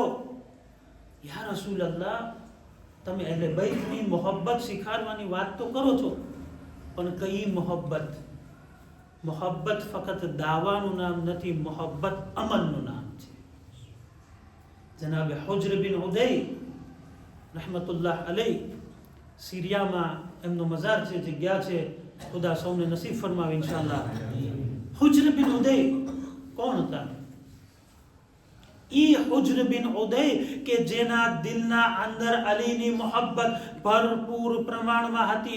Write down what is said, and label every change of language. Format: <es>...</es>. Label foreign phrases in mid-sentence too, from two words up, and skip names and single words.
<ar>يا رسول الله,</ar> <gu>તમે અહલે બૈતની મોહબ્બત શીખાડવાની વાત તો કરો છો, પણ કઈ મોહબ્બત? મોહબ્બત ફક્ત દાવાનું નામ નથી, મોહબ્બત અમલનું નામ છે. જનાબે હુજ્ર બિન ઉદય</gu> <ar>رحمة الله عليه</ar> <gu>सीरियाમાં એમનો મઝાર છે, જગ્યા છે, ખુદા સૌને નસીબ ફરમાવે ઇન્શાઅલ્લાહ. હુજ્ર બિન ઉદય કોણ હતા? ઈ હુજ્ર બિન ઉદય કે જેના દિલના અંદર અલીની મોહબ્બત ભરપૂર પ્રમાણમાં હતી.</gu>